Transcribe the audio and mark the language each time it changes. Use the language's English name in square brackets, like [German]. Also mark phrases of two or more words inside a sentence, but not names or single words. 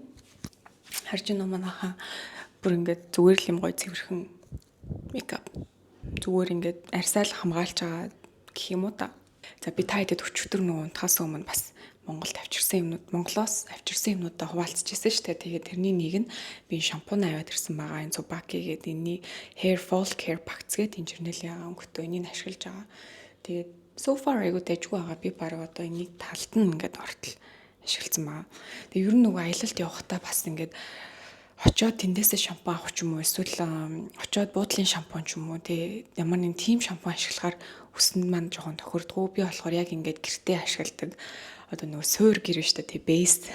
[Mongolian] Харж байна уу манайхаа бүр ингээд зүгээр л юм гоё цэвэрхэн мейкап. Зүгээр ингээд арьсаал хамгаалж байгаа гэх юм уу та. За би та хэдэд өчигдөр нөгөө унтахаас өмнө бас Монголд авчирсан юмнууд, Монголоос авчирсан юмнуудаа хуваалцчихсан шүү дээ. Тэгээд тэрний нэг нь би шампунь аваад ирсэн байгаа. Энэ Tsubaki гэдэг энэний [English] hair fall care packs [Mongolian] гэдэг энэ жирнэлийн өнгөтэй энийг ашиглаж байгаа. Тэгээд [English] so far [Mongolian] айгуу дэжгүй байгаа. Би баг одоо энийг талд нь ингээд ортол ашигласан байгаа. Тэгээд ер нь нөгөө аялалд явахдаа бас ингээд очоод тэндээсээ шампунь авах ч юм уу эсвэл очоод буудлын шампунь ч юм уу тий ямар нэг тийм шампунь ашиглахаар үсэнд маань жоохон тохирдгоо. Би болохоор яг ингээд гэртээ ашигладаг одоо нөгөө суур гэр штэ тий бейс.